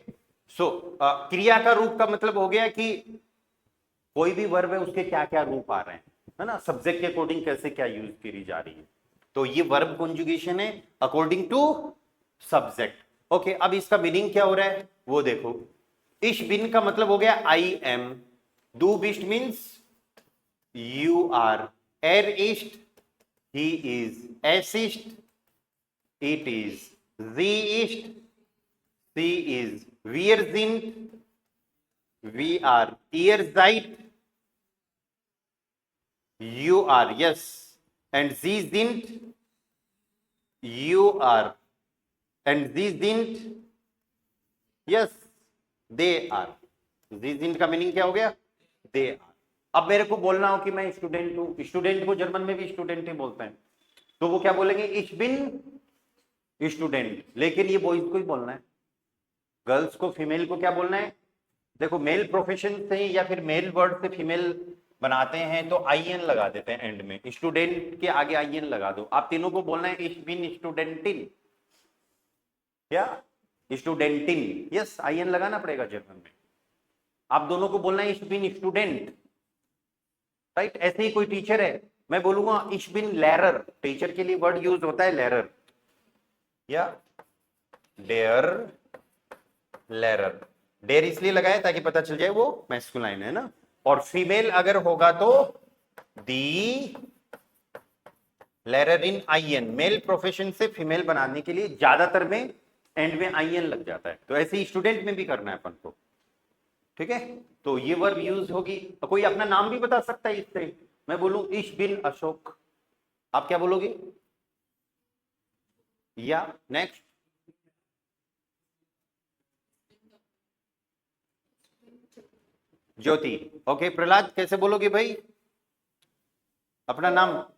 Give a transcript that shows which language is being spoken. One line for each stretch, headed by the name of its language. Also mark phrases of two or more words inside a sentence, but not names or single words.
Hindi: सो क्रिया का रूप का मतलब हो गया कि कोई भी वर्ब है उसके क्या क्या रूप आ रहे हैं, है ना, सब्जेक्ट के अकॉर्डिंग कैसे क्या यूज करी जा रही है। तो ये
English: verb conjugation
Hindi: है
English: according to subject.
Hindi: ओके, अब इसका मीनिंग क्या हो रहा है वो देखो।
German: ich, bin
Hindi: का मतलब हो गया
English: I am,
German: du, bist
Hindi: मीन्स
English: you are,
German: er ist,
English: he is,
German: es ist,
English: it is,
German: sie ist, sie is, wir sind,
English: we are,
German: ihr seid,
English: you are, yes, and
German: sie sind,
English: you are, and
German: sie sind,
English: yes, they are.
German: sie sind
Hindi: का मीनिंग क्या हो गया?
English: they are.
Hindi: अब मेरे को बोलना हो कि मैं स्टूडेंट हूं, स्टूडेंट को जर्मन में भी स्टूडेंट ही बोलते हैं, तो वो क्या बोलेंगे?
German: ich bin Student,
Hindi: लेकिन ये बॉयज को ही बोलना है, गर्ल्स को, फीमेल को क्या बोलना है? देखो,
English: male profession
Hindi: से या फिर
English: male word
Hindi: से फीमेल बनाते हैं तो आईएन लगा देते हैं एंड में, स्टूडेंट के आगे आईएन लगा दो। आप तीनों को बोलना है
German: ich bin Studentin
Hindi: या स्टूडेंटिन, यस, आईएन लगाना पड़ेगा जर्मन में। आप दोनों को बोलना है
German: ich bin Student,
Hindi: राइट? ऐसे ही कोई टीचर है, मैं बोलूंगा
German: ich bin Lehrer,
Hindi: टीचर के लिए वर्ड यूज होता है लेरर या
German: der Lehrer.
Hindi: डेयर इसलिए लगाया ताकि पता चल जाए वो मैस्कुलाइन है ना, और फीमेल अगर होगा तो
German: die Lehrerin
Hindi: आईएन,
English: male profession
Hindi: से फीमेल बनाने के लिए ज्यादातर में एंड में आईएन लग जाता है, तो ऐसे ही स्टूडेंट में भी करना है अपन को, ठीक है? तो ये
English: verb use
Hindi: होगी। कोई अपना नाम भी बता सकता है इससे, मैं बोलूं
German: ich bin
Hindi: अशोक, आप क्या बोलोगे? या नेक्स्ट, ज्योति, ओके। प्रहलाद कैसे बोलोगे भाई अपना नाम?